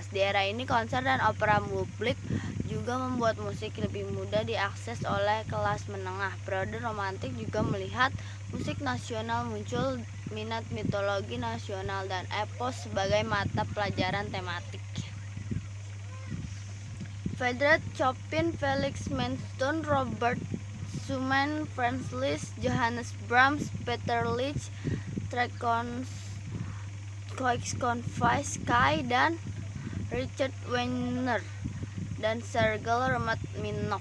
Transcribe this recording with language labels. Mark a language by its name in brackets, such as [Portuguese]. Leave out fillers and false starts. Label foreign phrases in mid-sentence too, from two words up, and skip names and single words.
[Indonesian] Di era ini, konser dan opera publik juga membuat musik lebih mudah diakses oleh kelas menengah. Periode romantik juga melihat musik nasional muncul, minat mitologi nasional dan epos sebagai mata pelajaran tematik. Friedrich Chopin, Felix Mendelssohn, Robert Schumann, Franz Liszt, Johannes Brahms, Peter Lich, Tchaikovsky, dan Richard Wagner dan Sergei Rachmaninoff.